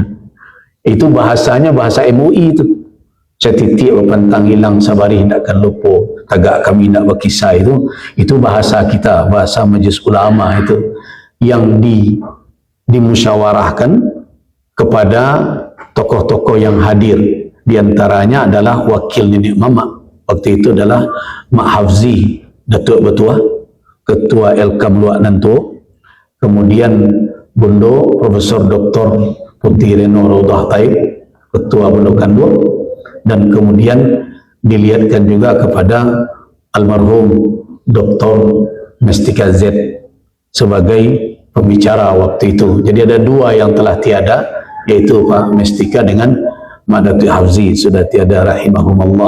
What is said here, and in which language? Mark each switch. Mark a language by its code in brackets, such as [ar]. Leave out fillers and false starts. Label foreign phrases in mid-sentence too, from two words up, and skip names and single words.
[id] Itu bahasanya bahasa MUI itu. [min] Setitik pantang hilang sabari hendakkan lupa, tagak kami nak berkisah, [id] itu bahasa kita, bahasa Majelis Ulama itu yang dimusyawarahkan kepada tokoh-tokoh yang hadir. Di antaranya adalah wakil Nenek Mama waktu itu adalah Mak Hafzi Datuk Betua, Ketua Elkam Luak Nanto, kemudian Bundo Profesor Dr. Putih Reno Raudah Taib, Ketua Bundo Kandung, dan kemudian dilihatkan juga kepada almarhum Dr. Mestika Z sebagai pembicara waktu itu. Jadi ada dua yang telah tiada, yaitu Pak Mestika dengan Mak Datuk Hafzi sudah tiada rahimahumullah.